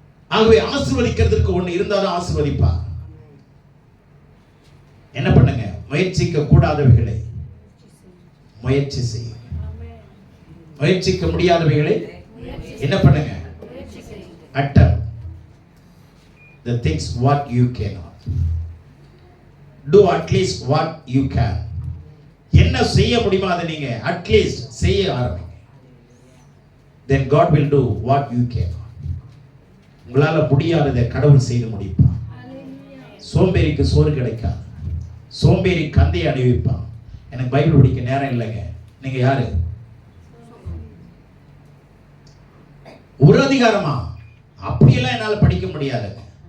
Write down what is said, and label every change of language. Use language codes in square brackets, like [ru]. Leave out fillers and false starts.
[ta] ஆகவே ஆசீர்வதிக்கிறதுக்கு ஒண்ணு இருந்தாலும் ஆசீர்வதிப்பா. என்ன பண்ணுங்க? முயற்சிக்க கூடாதவைகளை முயற்சி செய்ய, முயற்சிக்க முடியாதவைகளை என்ன பண்ணுங்க? [en] attempt the things what you cannot do, at least what you can. [ta] என்ன செய்ய முடியுமோ அதை நீங்க அட்லீஸ்ட் செய்ய ஆரம்பிங்க. [en] then God will do what you cannot. [ta] உங்களால முடியாததை கடவுள் செய்து முடிப்பார். சோம்பேறிக்கு சோறு கிடைக்காது, சோம்பேறி கந்தையை அணிவிப்பான். எனக்கு பைபிள் படிக்க நேரம் இல்லைங்க. நீங்க யாரு? ஒரு அதிகாரமா? அப்படியெல்லாம் என்னால படிக்க முடியாதுங்க.